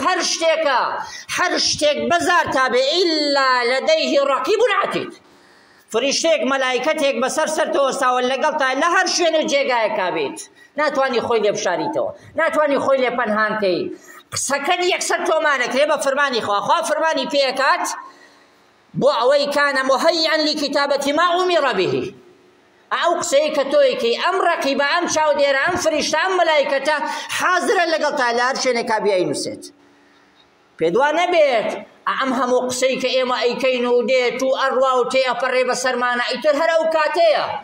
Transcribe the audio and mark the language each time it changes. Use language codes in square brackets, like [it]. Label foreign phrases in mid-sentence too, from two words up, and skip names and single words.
[ckb] هەر شتێکە هەر شتێک بەزار تابێ [ar] ئیلا لەدەیه ڕەقیب عەتید [ckb] فریشتێک مەلایکەتێک بەسەر سەرتەوە ساوە لەگەڵ تا لە هەر شوێنە جێگایەکا بێت ناتوانی خۆی لێ بشاریتەوە ناتوانی خۆی لێ پەنهانکەی قسەکەت یەکسەر تۆمانەکرێ بە فەرمانی خوا فەرمانی پێکات بۆ ئەوەی [ar] کانە مهیئا لکتابەة ما ئومر به [ckb] ئەو قسەی کە تۆیکەی ئەم ڕەقیبە ئەم چاودێرە ئەم فریشتە ئەم مەلایکەتە حازرە لەگەڵ تا لە هەر شوێنێکا بیاینووسێت پێدوا نەبێت ئەم هەموو قسەی کە ئێمە ئەیکەین و دێت و ئەڕوا و تێئەپەڕێ بەسەرمانە ئیتر هەر ئەو کاتەیە